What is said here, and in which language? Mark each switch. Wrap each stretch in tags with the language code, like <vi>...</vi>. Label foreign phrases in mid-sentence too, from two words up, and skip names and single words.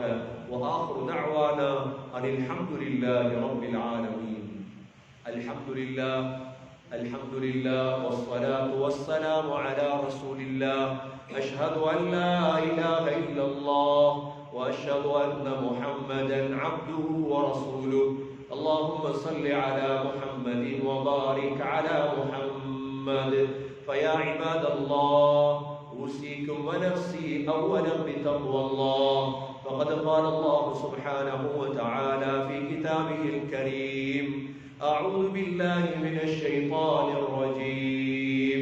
<ar>وآخر دعوانا أن الحمد لله رب العالمين. الحمد لله الحمد لله والصلاة والسلام على رسول الله. أشهد أن لا إله إلا الله وأشهد أن محمدا عبده ورسوله. اللهم صل على محمد وبارك على محمد. فيا عباد الله أوصيكم ونفسي أولا بتقوى الله. فقد قال الله سبحانه وتعالى في كتابه الكريم: أعوذ بالله من الشيطان الرجيم.</ar>